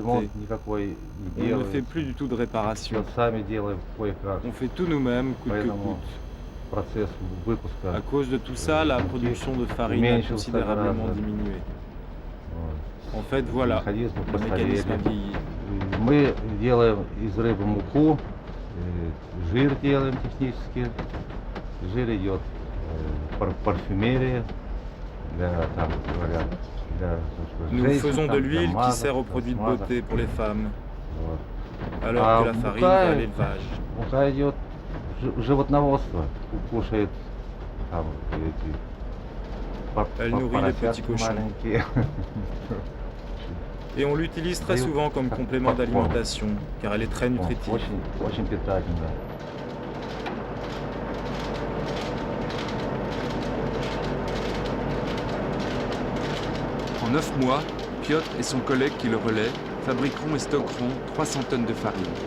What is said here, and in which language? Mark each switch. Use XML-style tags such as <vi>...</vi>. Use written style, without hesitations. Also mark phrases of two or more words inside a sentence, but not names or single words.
<fr>On ne fait plus du tout de réparation. On fait tout nous-mêmes, coûte que coûte. À cause de tout ça, la production de farine a considérablement diminué. En fait, voilà, le mécanisme a vieilli.</fr> <ru>Мы делаем из рыбы муку, жир делаем технически. Жир идет в парфюмерии,</ru> <fr>Nous faisons de l'huile qui sert aux produits de beauté pour les femmes, alors que la farine va à l'élevage.</fr> <ru>Мука идет в животноводство, кушает там</ru> <fr>Elle nourrit les petits cochons. Et on l'utilise très souvent comme complément d'alimentation, car elle est très nutritive. En 9 mois, Piotr et son collègue qui le relaient fabriqueront et stockeront 300 tonnes de farine.</fr>